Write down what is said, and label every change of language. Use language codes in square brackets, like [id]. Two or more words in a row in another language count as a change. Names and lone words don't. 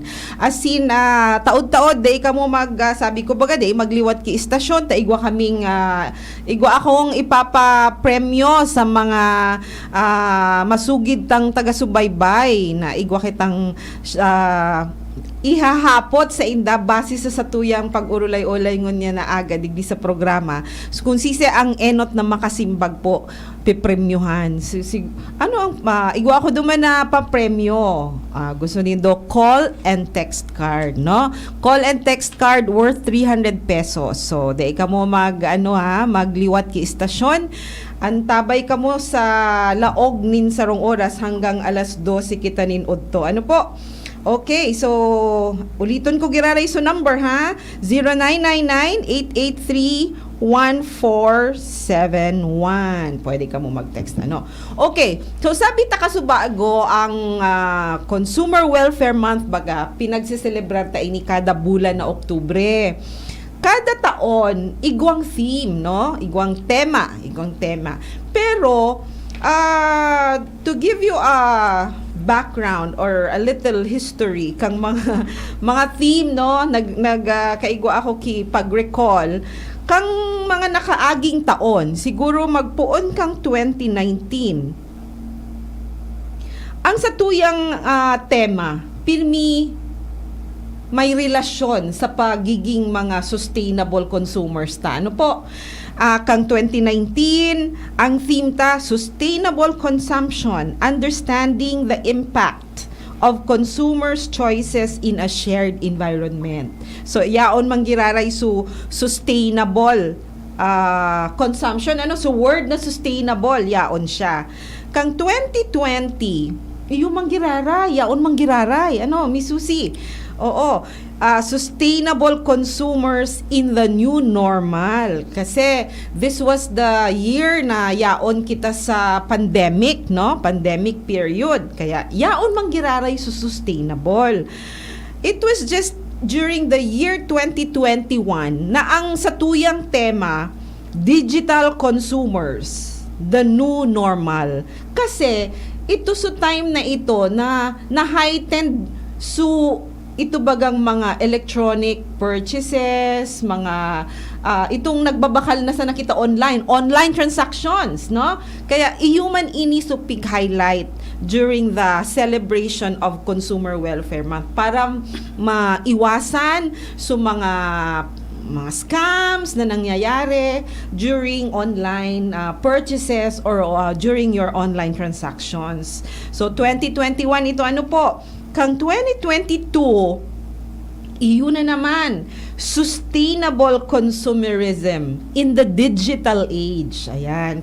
[bik] As in, taod-taod, day kamo sabi ko baga day, magliwat ki istasyon, igwa akong ipapapremyo sa mga masugid tang taga-subaybay na igwa kitang ihahapot sa inda base sa satuyang pag-urulay-ulay ngon niya na aga digdi sa programa. So, kung sisi ang enot na makasimbag po pipremyuhan. Ano ang igwa ako duman na papremyo. Gusto nindo [en] call and text card, [bik] no? [en] Call and text card worth 300 pesos. [bik] So, dai ka mo magliwat ki istasyon. Antabay ka mo sa laog nin sarong oras hanggang alas 12 kita nin udto. Ano po? Okay, so ulitin ko giraray so number 0999-883-1471. Pwede ka mo mag-text Okay, so sabi ta kasubago ang Consumer Welfare Month baga pinagsiselebrar ta ini kada bulan na Oktubre. Kada taon igwang theme, no? Igwang tema. Pero [en] to give you a background or a little history [bik] kang mga theme, no, kaigwa ako ki pag-recall kang mga nakaaging taon, siguro magpuon kang 2019. Ang satuyang tema pirmi may relasyon sa pagiging mga [en] sustainable consumers [bik] ta. Ano po? Kang 2019, ang theme ta, Sustainable Consumption, Understanding the Impact of Consumers' Choices in a Shared Environment. So, yaon manggiraray [en] sustainable consumption. [bik] So, word na sustainable, yaon siya. Kang 2020, yung manggiraray, yaon manggiraray. Miss Susie? Oo. [en] Sustainable consumers in the new normal. [bik] Kasi [en] this was the year [bik] na yaon kita sa pandemic, no? Pandemic period. Kaya yaon manggiraray sustainable. [en] It was just during the year 2021 na [bik] ang satuyang tema, [en] digital consumers, the new normal. [bik] Kasi ito sa time na ito na heightened ito bagang mga [en] electronic purchases, [bik] mga itong nagbabakal na sa nakita [en] online transactions, [bik] no? Kaya ihuman ini pig [en] highlight during the celebration of Consumer Welfare Month [bik] para maiwasan mga scams na nangyayari [en] during online purchases or during your online transactions. [bik] So 2021 ito po? Kang 2022, iyon na naman, [en] sustainable consumerism in the digital age. [bik] Ayan.